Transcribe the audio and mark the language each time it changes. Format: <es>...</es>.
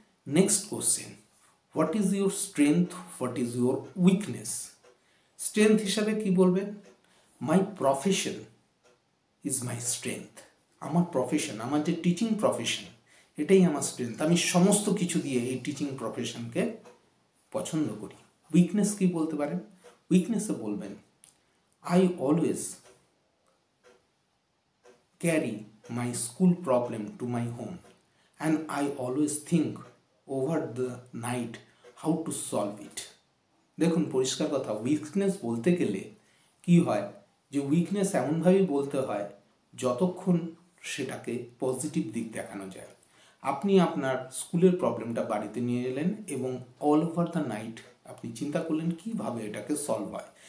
<en>Next question, what is your strength, what is your weakness?</en> <bn>Strength হিসাবে কি বলবেন?</bn> <en>My profession is my strength.</en> <bn>আমার profession, আমার যে টিচিং প্রফেশন, এটাই আমার স্ট্রেংথ। আমি সমস্ত কিছু দিয়ে এই টিচিং প্রফেশনকে পছন্দ করি। উইকনেস কি বলতে পারেন? উইকনেসে বলবেন,</bn> <en>I always carry my school problem to my home and I always think over the night how to solve it.</en> <bn>দেখুন, পরিষ্কার কথা, উইকনেস বলতে গেলে কি হয়, যে উইকনেস এমনভাবেই বলতে হয় যতক্ষণ সেটাকে পজিটিভ দিক দেখানো যায়। আপনি আপনার স্কুলের প্রবলেমটা বাড়িতে নিয়ে এলেন এবং অল ওভার দ্য নাইট আপনি চিন্তা করলেন কীভাবে এটাকে সলভ হয়।</bn>